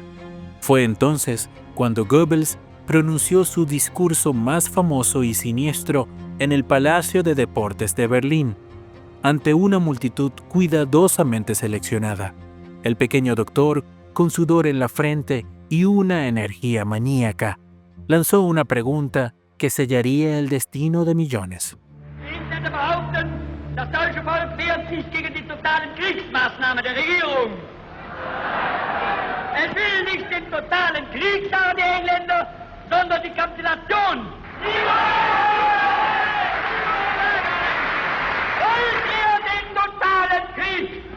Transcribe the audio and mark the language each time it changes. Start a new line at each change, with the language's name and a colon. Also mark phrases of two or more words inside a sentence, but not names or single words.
Spanish: Fue entonces cuando Goebbels pronunció su discurso más famoso y siniestro en el Palacio de Deportes de Berlín, ante una multitud cuidadosamente seleccionada. El pequeño doctor, con sudor en la frente y una energía maníaca, lanzó una pregunta que sellaría el destino de millones.
German: Das deutsche Volk wehrt sich gegen die totalen Kriegsmaßnahmen der Regierung. Es will nicht den totalen Krieg, sagen die Engländer, sondern die Kapitulation. Wollt ihr den totalen Krieg?